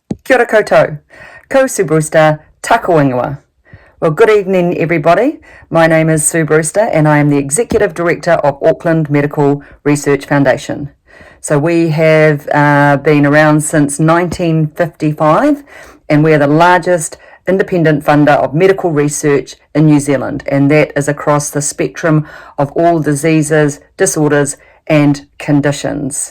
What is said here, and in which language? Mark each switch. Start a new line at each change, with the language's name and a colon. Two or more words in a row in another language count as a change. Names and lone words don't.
Māori: Kia ora koutou, ko Sue Brewster, tako ingoa.
English: Well, good evening everybody. My name is Sue Brewster and I am the Executive Director of Auckland Medical Research Foundation. So we have been around since 1955 and we are the largest independent funder of medical research in New Zealand, and that is across the spectrum of all diseases, disorders and conditions.